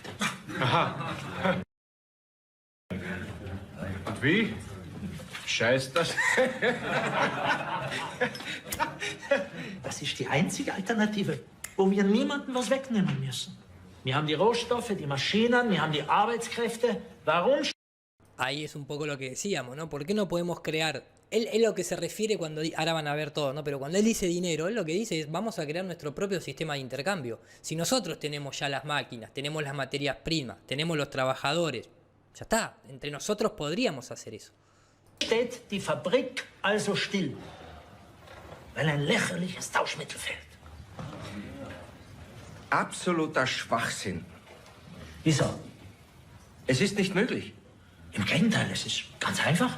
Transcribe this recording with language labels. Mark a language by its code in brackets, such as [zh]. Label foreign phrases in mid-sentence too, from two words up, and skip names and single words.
[de] Aha. Und wie? Scheiß das? Das ist die einzige Alternative, wo wir niemandem was wegnehmen müssen. Wir haben die Rohstoffe, die Maschinen, wir haben die Arbeitskräfte. Warum? [es] Ahí es un poco lo que decíamos, ¿no? ¿Por qué no podemos crear? Él es lo que se refiere cuando... Ahora van a ver todo, ¿no? Pero cuando él dice dinero, él lo que dice es vamos a crear nuestro propio sistema de intercambio. Si nosotros tenemos ya las máquinas, tenemos las materias primas, tenemos los trabajadores, ya está. Entre nosotros podríamos hacer eso. [de] Steht die Fabrik also still, weil ein lächerliches Tauschmittel fehlt. Absoluter Schwachsinn. Wieso? Es ist nicht möglich. Im Gegenteil, es ist ganz einfach.